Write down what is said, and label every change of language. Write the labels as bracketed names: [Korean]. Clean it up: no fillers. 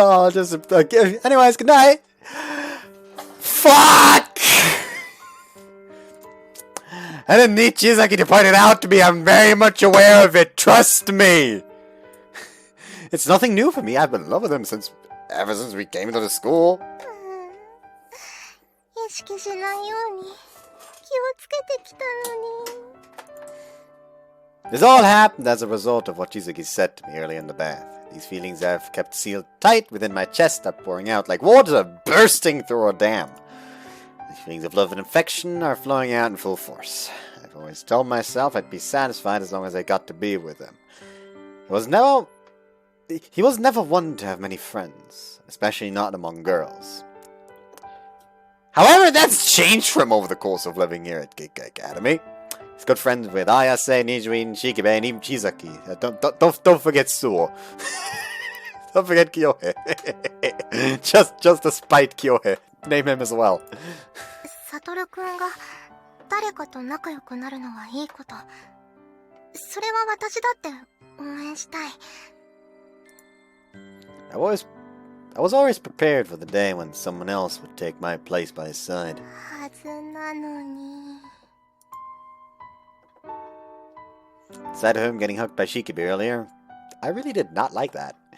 [English] Just, anyways, good night. Fuck! I didn't need Chizaki to point it out to me. I'm very much aware of it. Trust me. It's nothing new for me. I've been in love with him ever since we came to the school. [Japanese] 意識しないように気をつけてきたのに。 [English] This all happened as a result of what Chizaki said to me earlier in the bath. These feelings I've kept sealed tight within my chest are pouring out like water bursting through a dam. These feelings of love and affection are flowing out in full force. I've always told myself I'd be satisfied as long as I got to be with him. He was never one to have many friends, especially not among girls. However, that's changed for him over the course of living here at Geek Academy. He's good friends with Ayase, Nijuin, Shikibe, and even Chizaki. Don't forget Suo. Don't forget Kyohe. just to spite Kyohe. Name him as well. [Japanese] 悟くんが誰かと仲良くなるのはいいこと。それは私だって応援したい。 [English] I was always prepared for the day when someone else would take my place by his side. [Japanese] はずなのに。 [English] Aside of him getting hooked by Shikibe earlier, I really did not like that.